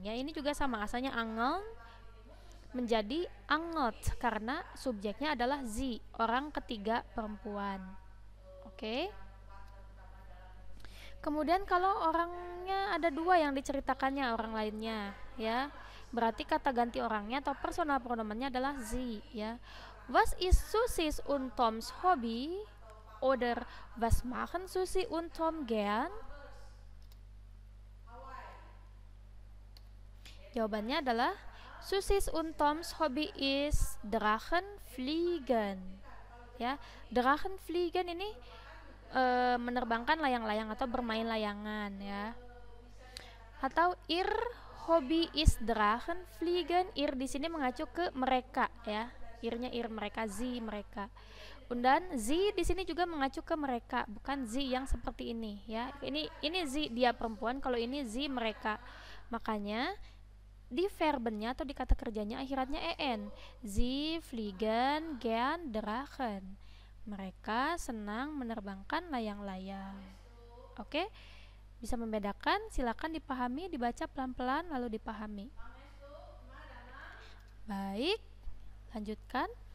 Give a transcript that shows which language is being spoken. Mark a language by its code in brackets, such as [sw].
[id] Ya, ini juga sama, asalnya angeln menjadi angelt karena subjeknya adalah sie, orang ketiga perempuan. Oke. Kemudian kalau orangnya ada 2 yang diceritakannya, orang lainnya ya, berarti kata ganti orangnya atau personal pronomennya adalah sie ya. [de] Was ist Susis und Toms Hobby? Oder was machen Susi und Tom gern? [id] Jawabannya adalah [de] Susis und Toms Hobby is Drachenfliegen. [id] Ya, Drachenfliegen ini menerbangkan layang-layang atau bermain layangan ya. [de] Atau ihr Hobby is Drachenfliegen. [id] Ir di sini mengacu ke mereka ya. Irnya ir mereka, sie mereka. Dan sie di sini juga mengacu ke mereka, bukan sie yang seperti ini ya. Ini sie dia perempuan, kalau ini sie mereka. Makanya di verbennya atau di kata kerjanya akhirannya en. [de] Sie fliegen gern Drachen. [id] Mereka senang menerbangkan layang-layang. Oke? Bisa membedakan, silakan dipahami, dibaca pelan-pelan lalu dipahami. Baik, lanjutkan.